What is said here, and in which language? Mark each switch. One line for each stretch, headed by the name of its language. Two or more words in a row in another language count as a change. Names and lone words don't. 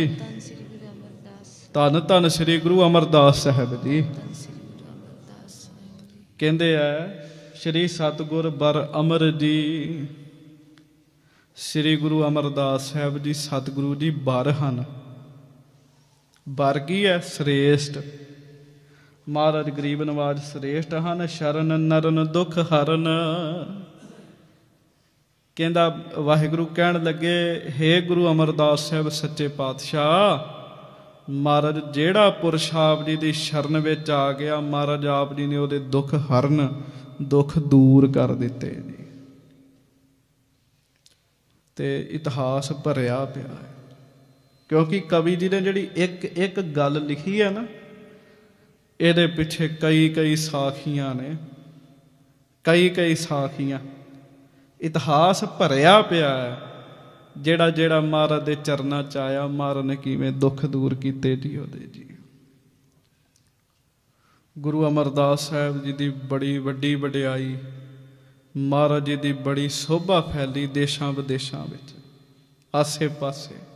Punjabi: ਧੰਨ ਧੰਨ ਸ੍ਰੀ ਗੁਰੂ ਅਮਰਦਾਸ ਸਾਹਿਬ ਜੀ। ਕਹਿੰਦੇ ਆ ਸ੍ਰੀ ਸਤਿਗੁਰ ਬਰ ਅਮਰ ਜੀ। ਸ੍ਰੀ ਗੁਰੂ ਅਮਰਦਾਸ ਸਾਹਿਬ ਜੀ ਸਤਿਗੁਰੂ ਜੀ ਬਰ ਹਨ। ਬਰ ਕੀ ਹੈ? ਸ੍ਰੇਸ਼ਟ। ਮਹਾਰਾਜ ਗਰੀਬ ਨਵਾਜ ਸ੍ਰੇਸ਼ਟ ਹਨ, ਸ਼ਰਣ ਨਰਨ ਦੁਖ ਹਰਨ। ਕਹਿੰਦਾ ਵਾਹਿਗੁਰੂ ਕਹਿਣ ਲੱਗੇ, ਹੇ ਗੁਰੂ ਅਮਰਦਾਸ ਸਾਹਬ ਸੱਚੇ ਪਾਤਸ਼ਾਹ, ਮਹਾਰਾਜ ਜੇੜ੍ਹਾ ਪੁਰਸ਼ ਆਪ ਜੀ ਕੀ ਸ਼ਰਣ ਵਿਚ ਆ ਗਿਆ, ਮਹਾਰਾਜ ਆਪ ਜੀ ਨੇ ਉਹਦੇ ਦੁਖ ਹਰਨ, ਦੁਖ ਦੂਰ ਕਰ ਦਿੱਤੇ ਜੀ। ਤੇ ਇਤਿਹਾਸ ਭਰਿਆ ਪਿਆ ਹੈ, ਕਿਉਂਕਿ ਕਵੀ ਜੀ ਨੇ ਜਿਹੜੀ ਇਕ ਇਕ ਗੱਲ ਲਿਖੀ ਹੈ ਨਾ, ਇਹਦੇ ਪਿੱਛੇ ਕਈ ਕਈ ਸਾਖੀਆਂ ਨੇ, ਕਈ ਕਈ ਸਾਖੀਆਂ। ਇਤਿਹਾਸ ਭਰਿਆ ਪਿਆ ਹੈ, ਜਿਹੜਾ ਜਿਹੜਾ ਮਹਾਰਾਜ ਦੇ ਚਰਨਾਂ 'ਚ ਆਇਆ, ਮਹਾਰਾਜ ਨੇ ਕਿਵੇਂ ਦੁੱਖ ਦੂਰ ਕੀਤੇ ਜੀ ਉਹਦੇ ਜੀ। ਗੁਰੂ ਅਮਰਦਾਸ ਸਾਹਿਬ ਜੀ ਦੀ ਬੜੀ ਵੱਡੀ ਵਡਿਆਈ, ਮਹਾਰਾਜ ਜੀ ਦੀ ਬੜੀ ਸੋਭਾ ਫੈਲੀ ਦੇਸ਼ਾਂ ਵਿਦੇਸ਼ਾਂ ਵਿੱਚ, ਆਸੇ ਪਾਸੇ।